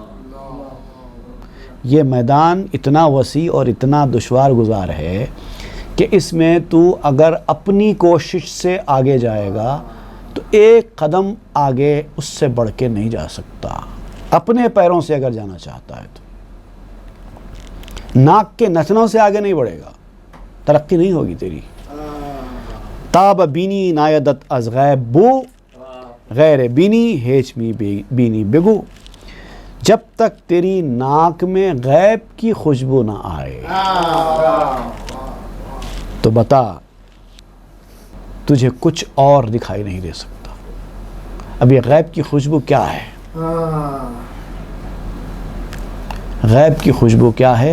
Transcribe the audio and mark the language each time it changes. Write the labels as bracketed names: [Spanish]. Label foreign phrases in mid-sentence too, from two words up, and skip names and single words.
[Urdu] یہ میدان اتنا وسیع اور اتنا دشوار گزار ہے کہ اس میں تو اگر اپنی کوشش سے آگے جائے گا تو ایک قدم آگے اس سے بڑھ کے نہیں جا سکتا، اپنے پیروں سے اگر جانا چاہتا ہے تو۔ ناک کے نتنوں سے آگے نہیں بڑھے گا، ترقی نہیں ہوگی تیری۔ [Persian] تاب بینی نایدت از غیب بو، غیر بینی ہیچ می بینی بگو۔ [Urdu] جب تک تیری ناک میں غیب کی خوشبو نہ آئے تو بتا تجھے کچھ اور دکھائی نہیں دے سکتا۔ اب یہ غیب کی خوشبو کیا ہے؟ غیب کی خوشبو کیا ہے؟